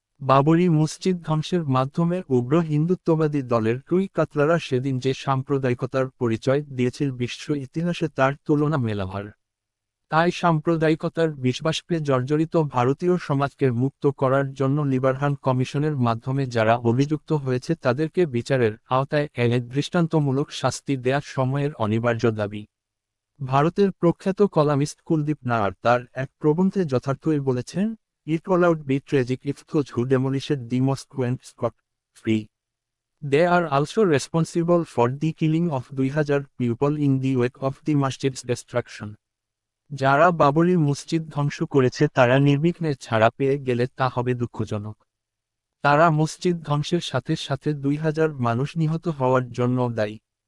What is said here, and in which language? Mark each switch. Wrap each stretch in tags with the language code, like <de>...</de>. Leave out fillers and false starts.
<bn>বাবরি মসজিদ ধ্বংসের মাধ্যমে উগ্র হিন্দুত্ববাদী দলের রুই কাতলারা সেদিন যে সাম্প্রদায়িকতার পরিচয় দিয়েছিল বিশ্ব ইতিহাসে তার তুলনা মেলাভার। তাই সাম্প্রদায়িকতার বিষবাষ্পে জর্জরিত ভারতীয় সমাজকে মুক্ত করার জন্য লিবারহান কমিশনের মাধ্যমে যারা অভিযুক্ত হয়েছে তাদেরকে বিচারের আওতায় এনে দৃষ্টান্তমূলক শাস্তি দেয়ার সময়ের অনিবার্য দাবি। ভারতের প্রখ্যাত কলামিস্ট কুলদীপ নায়ার তার এক প্রবন্ধে যথার্থই বলেছেন,</bn> <en>"It would be tragic if those who demolished the mosque went scot free. They are also responsible for the killing of 2000 people in the wake of the masjid's destruction."</en> <bn>যারা বাবরি মসজিদ ধ্বংস করেছে তারা নির্বিঘ্নে ছাড়া পেয়ে গেলে তা হবে দুঃখজনক। তারা মসজিদ ধ্বংসের সাথে সাথে 2000 মানুষ নিহত হওয়ার জন্য দায়ী।</bn>